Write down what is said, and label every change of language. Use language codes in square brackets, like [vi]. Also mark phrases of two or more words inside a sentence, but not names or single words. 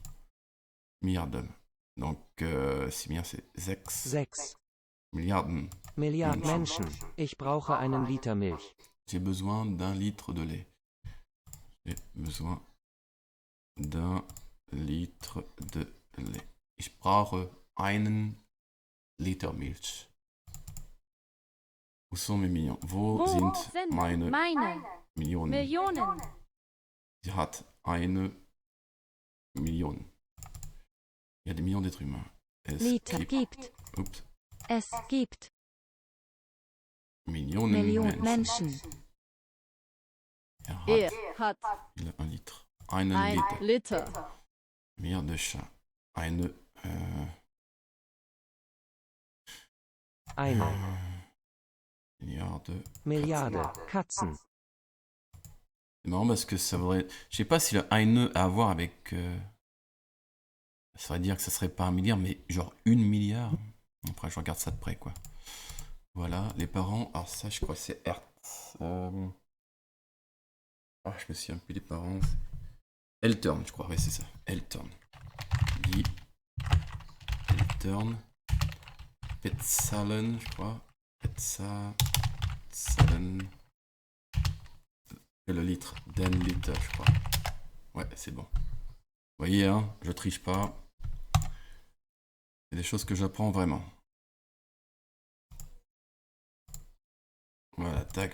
[fr] Milliarden. Donc, c'est bien, c'est 6 [de] Milliarden. Milliarden Menschen. Ich brauche einen Liter Milch. [fr] J'ai besoin d'un litre de lait. J'ai besoin d'un litre de lait. [de] Ich brauche einen Liter Milch. [fr] Où sont mes millions? [de] Wo sind meine Millionen? Sie hat eine Million. [fr] Il y a des millions d'êtres humains. [de] Liter gibt. [fr] Oups. [de] Es gibt Millionen Menschen. Er hat [fr] Il a un litre. [de] Einen ein Liter. Liter. [fr] Milliard de chats. [de] Eine. Milliarde Katzen. [fr] C'est marrant parce que ça voudrait. Je sais pas si le eine a à voir avec. Ça veut dire que ça serait pas 1 milliard, mais genre 1 milliard. Après, je regarde ça de près, quoi. Voilà, les parents. Alors, ça, je crois que c'est Hertz. Ah, je me souviens plus des parents. Eltern, je crois. Ouais, c'est ça. [de] Eltern. Guy. Eltern. Petzalen, [fr] je crois. 7. Et le litre. 10 litres, je crois. Ouais, c'est bon. Vous voyez, hein, je triche pas. C'est des choses que j'apprends vraiment. Voilà, tac.